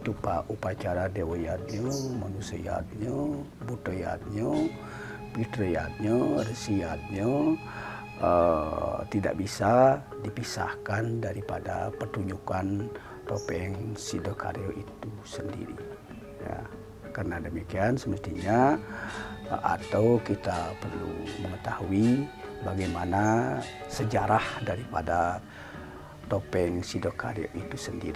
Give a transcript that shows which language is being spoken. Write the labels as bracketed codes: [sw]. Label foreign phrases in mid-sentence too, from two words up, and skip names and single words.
[id] itu upacara Dewa Yatnya, Manusia Yatnya, Buddha Yatnya, Pitra Yatnya, Resi Yatnya, tidak bisa dipisahkan daripada pertunjukan topeng Sidakarya itu sendiri. Ya, karena demikian semestinya atau kita perlu mengetahui bagaimana sejarah daripada topeng Sidakarya itu sendiri.